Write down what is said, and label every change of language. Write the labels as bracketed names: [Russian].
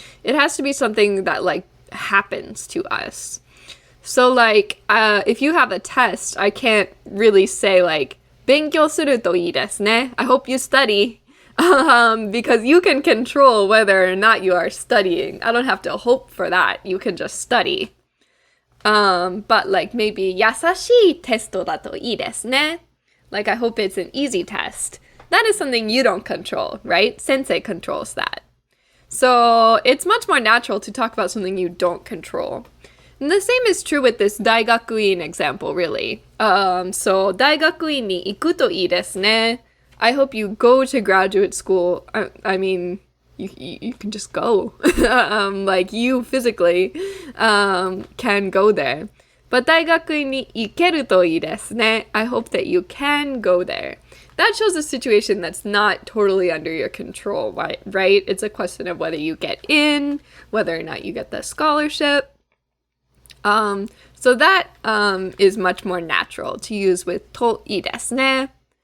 [English] It has to be something that like happens to us. So like, if you have a test, I can't really say like, [Japanese] 勉強するといいですね. [English] I hope you study. Because you can control whether or not you are studying. I don't have to hope for that. You can just study. But like maybe [Japanese] 優しいテストだといいですね. [English] Like I hope it's an easy test. That is something you don't control, right? Sensei controls that. So it's much more natural to talk about something you don't control. And the same is true with this 大学院 example, really. [Japanese] So 大学院に行くといいですね. [English] I hope you go to graduate school. I mean, you can just go. Like you physically can go there. [Japanese] But 大学院に行けるといいですね. [English] I hope that you can go there. That shows a situation that's not totally under your control, right? It's a question of whether you get in, whether or not you get the scholarship. So that is much more natural to use with [Japanese] といいですね.